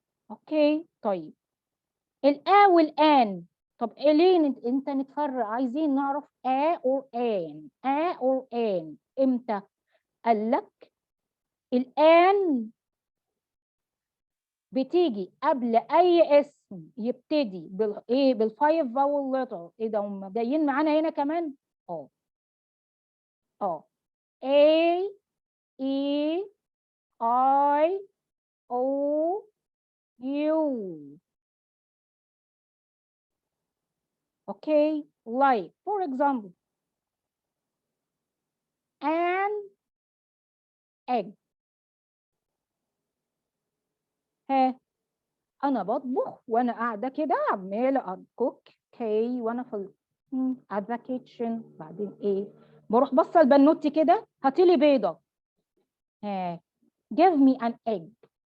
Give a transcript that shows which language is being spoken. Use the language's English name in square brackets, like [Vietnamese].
[Arabic] أوكي طيب الآ والآن، طب إيه ليه أنت نتفرق؟ عايزين نعرف آ أو آن، آ أو آن إمتى؟ قال لك الآن بتيجي قبل أي اسم يبتدي إيه؟ بالفايف فاول لتر. إيه ده هم جايين معانا هنا كمان؟ أه A E I O U. [English] Okay, like for example, an egg. [Arabic] ها انا بطبخ وانا قاعده كده عماله اكوك كي وانا في [English] at the kitchen. [Arabic] بعدين ايه؟ بروح بصه لبنوتي كده هاتي لي بيضه. [English] ها give me an egg.